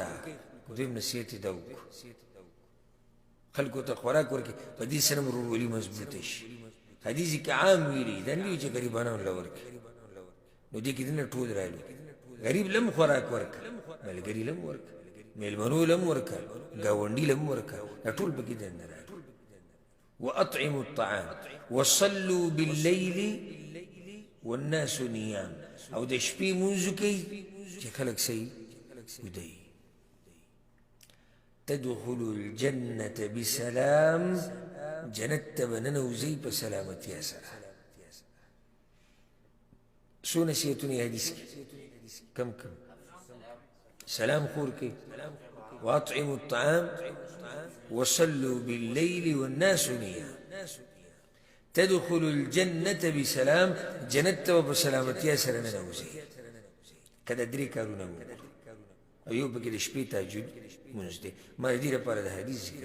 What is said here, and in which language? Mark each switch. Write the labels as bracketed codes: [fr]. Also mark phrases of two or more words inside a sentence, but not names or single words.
[ps] دویم نصیحت یې دا وکړو، خلکو ته خوراک ورکوي، په دې سره ورورولي مضبوطه شي. حدیث کې عام ویلي دا نه وي چې غریبانو له ورکوي، نو دې کې دنه ټول راغلي. غریب لم خوراک ورکړه، ملګري لم ورکړه، میلمنو لم ورکړه، ګاونډي لم ورکړه، دا ټول پکې دننه راغلي. [ar] واطعموا الطعام وصلوا بالليل والناس نيام، [ps] او د شپې مونځ کوي چې خلک صحیح ویده وي. [ar] تدخلوا الجنة بسلام، [ps] جنت ته به ننوځئ په سلامتیا سره. څو نصیحتونه یې حدیث کې کم کم. سلام خور کوي، [ar] واطعموا الطعام وصلوا بالليل والناس نيام، تدخلوا الجنة بسلام، [ps] جنت ته په سلامتیا سره ننوځئ. که دا درې کارونه وکړو، او یو پکې د شپې تهجد مونځ دی. ما د دې لپاره د حدیث ذکر